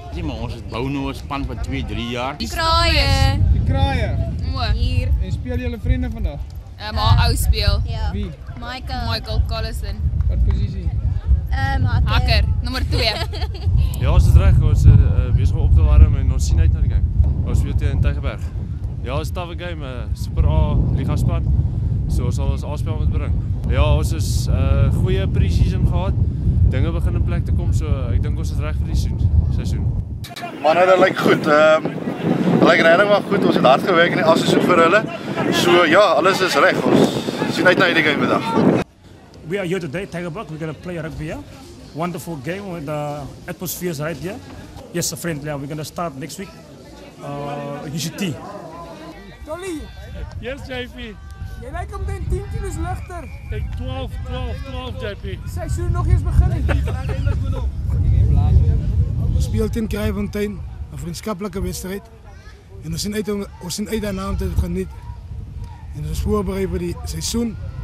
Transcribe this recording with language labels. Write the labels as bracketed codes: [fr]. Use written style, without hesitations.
[af] Ja, maar ons bou nou 'n span vir 2-3 jaar. Die kraaie. Die kraaie. Hier. En speel julle vriende vandag? Maar ou speel. Ja. Wie? Michael Collison. Wat posisie? Hakker, nommer 2. Ja, ons is reg. Ons is besig om op te warm en ons sien uit na die game. Ons speel teen Tygerberg. Ja, het is 'n taffe game, Super A Liga span. So ons sal ons aanspel moet bring. Ja, ons is goeie pre-season gehad. Dinge begin in plek te kom, so ek dink ons is reg vir die seisoen. Manne, dit lyk goed. Dit lyk regtig maar goed. Ons het hard gewerk in die afseisoen vir hulle. So ja, alles is reg. Ons sien uit na hierdie game vandag. [en] We are here today, Tygerberg. We're going to play rugby here. Wonderful game with the atmosphere right here. Yes, friendly. We're going to start next week. UCT. Tolly. Yes, JP. [af] Jy lyk om 10 kilos ligter. Ek 12 JP. Seisoen nog eens begin. Ons speel teen Kraaifontein, 'n vriendskaplike wedstryd. En ons sien uit daarna om te geniet. En ons is voorberei vir die seisoen.